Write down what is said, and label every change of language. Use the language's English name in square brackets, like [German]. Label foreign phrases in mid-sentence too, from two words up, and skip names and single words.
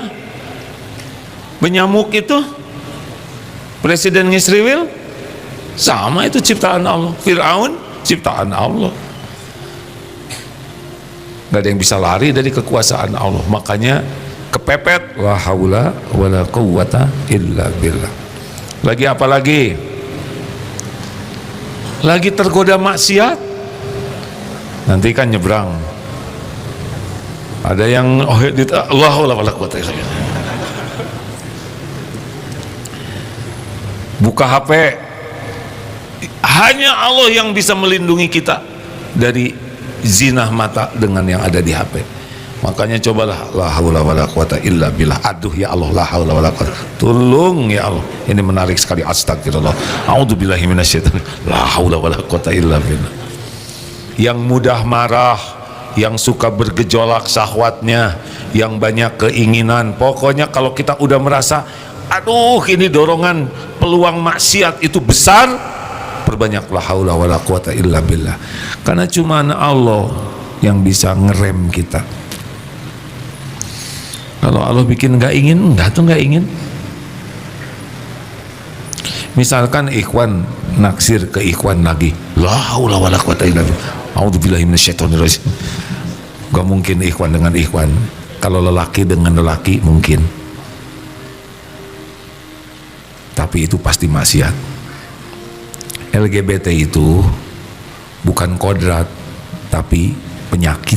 [Indonesian] Benyamuk itu Presiden Ngisriwil sama, itu ciptaan Allah. Fir'aun ciptaan Allah. Gak ada yang bisa lari dari kekuasaan Allah. Makanya kepepet, [Arabic] لا حول ولا قوة إلا بالله. [Indonesian] Lagi apa lagi? Lagi tergoda maksiat, nanti kan nyebrang. Ada yang [Arabic] لا حول ولا قوة إلا بالله. [Indonesian] Buka HP, hanya Allah yang bisa melindungi kita dari zinah mata dengan yang ada di HP. Makanya cobalah, [Arabic] لا حول ولا قوة إلا بالله. Aduh ya Allah, لا حول ولا قوة, [Indonesian] tolong ya Allah. Ini menarik sekali, astagfirullah, [Arabic] أعوذ بالله من الشيطان, لا حول ولا قوة إلا بالله. [Indonesian] Yang mudah marah, yang suka bergejolak syahwatnya, yang banyak keinginan, pokoknya kalau kita udah merasa aduh ini dorongan peluang maksiat itu besar, perbanyak [Arabic] لا حول ولا قوة إلا بالله. [Indonesian] Karena cuma Allah yang bisa ngerem kita. Kalau Allah bikin nggak ingin, enggak tuh nggak ingin. Misalkan ikhwan naksir ke ikhwan lagi, [Arabic] لا حول ولا قوة إلا بالله, أعوذ بالله من الشيطان الرجيم. [Indonesian] Gak mungkin ikhwan dengan ikhwan. Kalau lelaki dengan lelaki mungkin, tapi itu pasti maksiat. LGBT itu bukan kodrat, tapi penyakit.